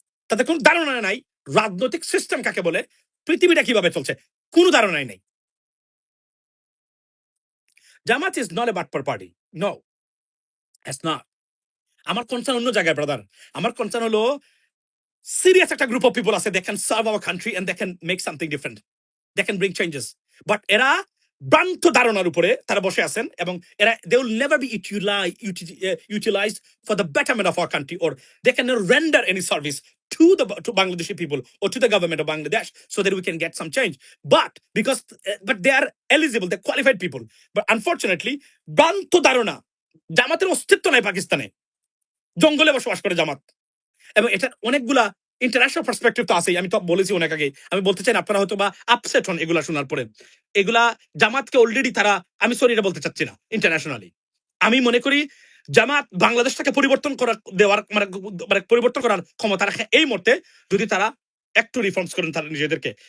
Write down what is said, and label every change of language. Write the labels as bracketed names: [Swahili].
[Bangla] তাদের কোনো ধারণা নাই রাজনৈতিক সিস্টেম কাকে বলে, পৃথিবীটা কিভাবে চলছে, কোনো ধারণাই নেই। [English] Jamaat is not a বাটপার party, no, it's not. [Bangla] আমার কনসার্ন অন্য জায়গায় ব্রাদার। আমার কনসার্ন হলো সিরিয়াস একটা গ্রুপ অফ পিপল আছে, [English] They can serve our country and they can make something different, they can bring changes. [Bangla] But এরা ভ্রান্ত ধারণার উপরে তারা বসে আছেন, এবং এরা [English] They will never be utilized for the betterment of our country, or they can render any service to Bangladeshi people or to the government of Bangladesh so that we can get some change. But because but they are eligible, they're qualified people. But unfortunately, [Bangla] ভ্রান্ত ধারণা, জামাতের অস্তিত্ব নাই পাকিস্তানে, জঙ্গলে বসবাস করে জামাত। এবং এটার অনেকগুলা ইন্টারন্যাশনাল পার্সপেক্টিভ তো আছেই, আমি তো বলেছি অনেক আগে। আমি বলতে চাই আপনারা হয়তো বা আপসেট হন এগুলা শোনার পরে। এগুলা জামাতকে অলরেডি তারা, আমি সরি এটা বলতে চাচ্ছি না, ইন্টারন্যাশনালি আমি মনে করি জামাত বাংলাদেশটাকে পরিবর্তন করার দেওয়ার মানে পরিবর্তন করার ক্ষমতা রাখে এই মুহূর্তে, যদি তারা একটু রিফর্মস করেন তারা নিজেদেরকে।